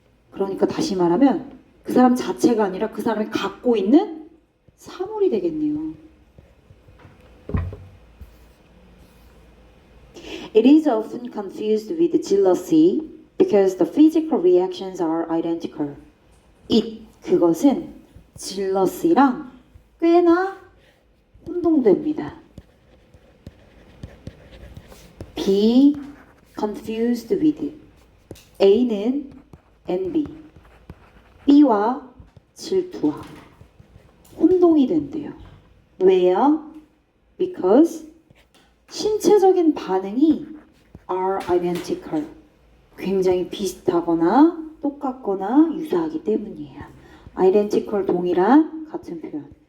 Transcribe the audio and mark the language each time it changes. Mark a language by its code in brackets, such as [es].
[ko] 그러니까 다시 말하면 그 사람 자체가 아니라 그 사람이 갖고 있는 사물이 되겠네요. [en] It is often confused with jealousy because the physical reactions are identical. [ko] 그것은 jealousy랑 꽤나 혼동됩니다. [en] Be confused with. A는 envy, [ko] B와 질투와 혼동이 된대요. 왜요? [en] Because [ko] 신체적인 반응이 [en] are identical. [ko] 굉장히 비슷하거나 똑같거나 유사하기 때문이에요. identical 동일한 같은 표현.